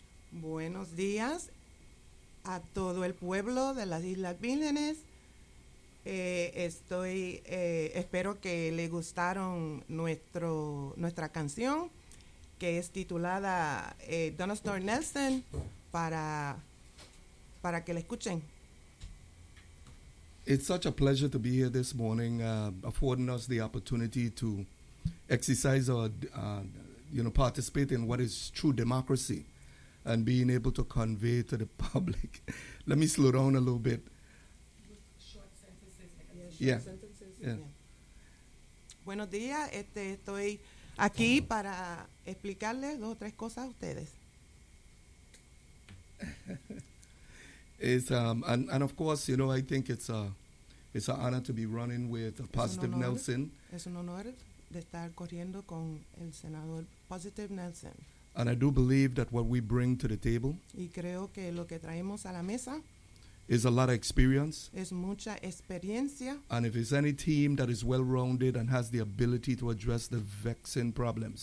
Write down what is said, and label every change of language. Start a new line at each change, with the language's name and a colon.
Spanish: Buenos días a todo el pueblo de las Islas Vírgenes. Espero que le gustaron nuestra canción, que es titulada Donastor Nelson, para que la escuchen.
English: It's such a pleasure to be here this morning, affording us the opportunity to exercise our, participate in what is true democracy and being able to convey to the public. Let me slow down a little bit. Short sentences.
Spanish: Buenos días, estoy aquí para explicarles dos o tres cosas a ustedes.
English: And of course, you know, I think it's an honor to be running with a Positive
Spanish: es honor, Nelson. Es un honor de estar corriendo con el senador Positive Nelson.
English: And I do believe that what we bring to the table,
Spanish: y creo que lo que traemos a la mesa,
English: is a lot of experience.
Spanish: Es mucha experiencia.
English: And if there's any team that is well-rounded and has the ability to address the vexing problems,